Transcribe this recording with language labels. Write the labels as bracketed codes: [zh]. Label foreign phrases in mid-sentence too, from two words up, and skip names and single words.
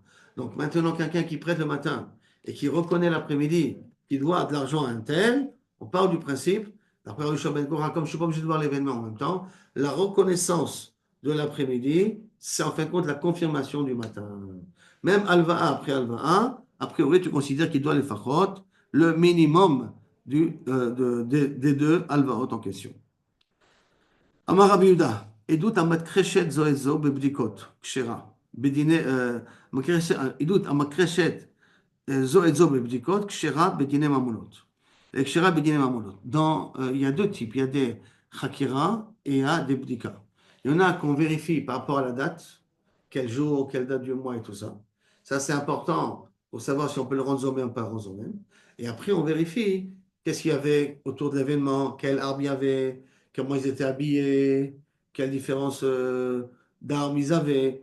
[fr] Donc maintenant, quelqu'un qui prête le matin et qui reconnaît l'après-midi qu'il doit de l'argent à un tel, on part du principe, d'après Rabbi Shua ben Korcha, comme je ne suis pas obligé de voir l'événement en même temps, la reconnaissance de l'après-midi, c'est en fin de compte la confirmation du matin. Même Alva'a après Alva'a, a priori, tu considères qu'il doit les fachot, le minimum des deux alvarot en question. [he] אמר רבי יהודה, עדות המכחשת זו את זו בבדיקות כשרה. בדיני, עדות המכחשת זו את זו בבדיקות כשרה בדיני ממונות. כשרה בדיני ממונות. [fr] Il y a deux types, il y a des chakira et il y a des bdika. Il y en a qu'on vérifie par rapport à la date, quel jour, quelle date du mois et tout ça. Ça, c'est important pour savoir si on peut le rendre zomé ou pas rendre zomé. Et après, on vérifie qu'est-ce qu'il y avait autour de l'événement, quel arbre il y avait, comment ils étaient habillés, quelle différence d'armes ils avaient.